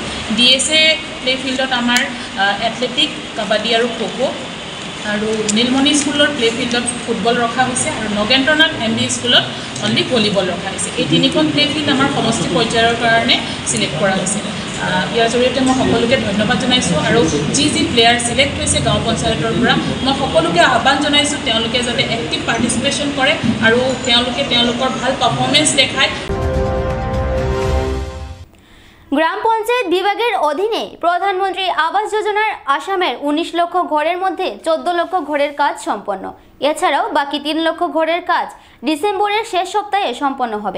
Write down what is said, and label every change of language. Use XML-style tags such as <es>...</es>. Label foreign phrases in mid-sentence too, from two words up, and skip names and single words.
<as>DSA প্লেফিল্ডত আমাৰ এথলেটিক, কাবাডী আৰু খো-খো, আৰু নীলমণি স্কুলৰ প্লেফিল্ডত ফুটবল ৰখা হৈছে, আৰু নগেন্দ্ৰনাথ MD স্কুলত</as> <en>only volleyball</en> <as>ৰখা হৈছে। এই 3খন প্লেফিল্ড আমাৰ সমষ্টি পৰ্যায়ৰ কাৰণে চিলেক্ট কৰা হৈছে। ইয়াৰ জৰিয়তে মই সকলোকে ধন্যবাদ জনাইছোঁ। আৰু যি প্লেয়াৰ চিলেক্ট হৈছে গাঁও পঞ্চায়তৰ পৰা, মই সকলোকে আহ্বান জনাইছোঁ তেওঁলোকে যাতে</as> <en>active participation</en> <as>কৰে আৰু তেওঁলোকে তেওঁলোকৰ ভাল পাৰফৰ্মেঞ্চ দেখায়।</as> <bn>গ্রাম পঞ্চায়েত বিভাগের অধীনে প্রধানমন্ত্রী আবাস যোজনার আসামের 19 লক্ষ ঘরের মধ্যে 14 লক্ষ ঘরের কাজ সম্পন্ন। এছাড়াও বাকি 3 লক্ষ ঘরের কাজ ডিসেম্বরের শেষ সপ্তাহে সম্পন্ন হবে।</bn>